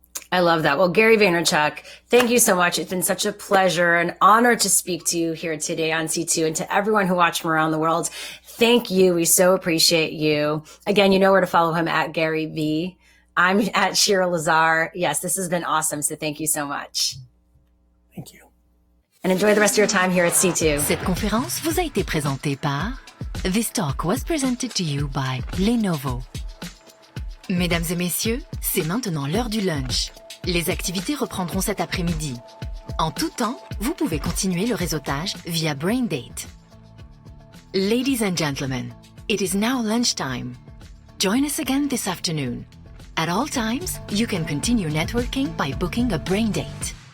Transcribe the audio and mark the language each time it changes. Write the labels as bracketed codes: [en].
[en] I love that. Well, Gary Vaynerchuk, thank you so much. It's been such a pleasure, an honor to speak to you here today on C2, and to everyone who watched from around the world. Thank you. We so appreciate you. Again, you know where to follow him at Gary V. I'm at Shira Lazar. Yes, this has been awesome. So thank you so much. Thank you. And enjoy the rest of your time here at C2. [fr] Cette conférence vous a été présentée par [en] This talk was presented to you by LENOVO. [fr] Mesdames et messieurs, c'est maintenant l'heure du lunch. Les activités reprendront cet après-midi. En tout temps, vous pouvez continuer le réseautage via Braindate. [en] Ladies and gentlemen, it is now lunchtime. Join us again this afternoon. At all times, you can continue networking by booking a Braindate.